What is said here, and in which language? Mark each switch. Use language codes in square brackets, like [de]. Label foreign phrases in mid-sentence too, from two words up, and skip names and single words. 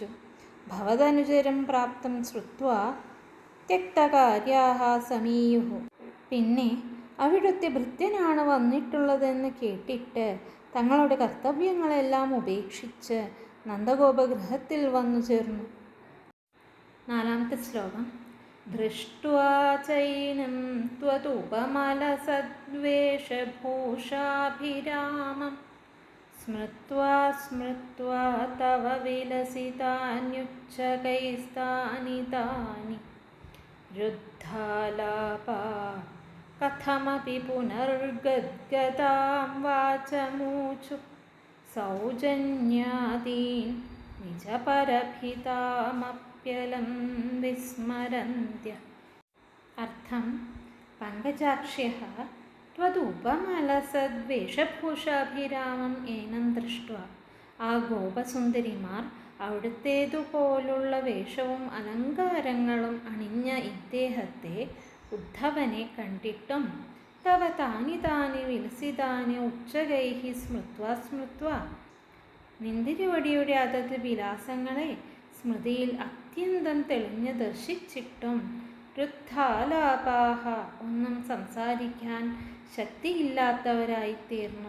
[sa] ഭവതനുചരം പ്രാപ്തം ശ്രുത്വാ ത്യക്തകാര്യാഃ സമീയുഃ, [ml] പിന്നെ അവിടുത്തെ ഭൃത്യനാണ് വന്നിട്ടുള്ളതെന്ന് കേട്ടിട്ട് തങ്ങളുടെ കർത്തവ്യങ്ങളെല്ലാം ഉപേക്ഷിച്ച് നന്ദഗോപഗൃഹത്തിൽ വന്നു ചേർന്നു. നാലാമത്തെ ശ്ലോകം. [sa] दृष्ट्वा चैनं त्वदुपमलसद्वेषभूषाभिरामं स्मृत्वा स्मृत्वा तव विलसितान्युच्चकैस्तानि तानि रुद्धालापा कथमपि पुनर्गद्गदां वाचमूचु सौजन्यादीन् निजपरभितामप्यलं विस्मरन्त्य. अर्थं पङ्कजाक्ष्यः त्वदുപമലസദ്വേഷഭൂഷാഭിരാമം ഏനം ദൃഷ്ട്വാ. [ml] ആ ഗോപസുന്ദരിമാർ അവിടുത്തേതുപോലുള്ള വേഷവും അലങ്കാരങ്ങളും അണിഞ്ഞ ഇദ്ദേഹത്തെ, ഉദ്ധവനെ കണ്ടിട്ടും [sa] തവ താനി താനി വിലസിതാനി ഉച്ചകൈഃ സ്മൃത്വാ സ്മൃത്വാ, [ml] നിന്തിരുവടിയുടെ അതത് വിലാസങ്ങളെ സ്മൃതിയിൽ അത്യന്തം തെളിഞ്ഞ് ദർശിച്ചിട്ടും രുദ്ധാലാപാഹ, ഒന്നും സംസാരിക്കാൻ ശക്തിയില്ലാത്തവരായിത്തീർന്നു.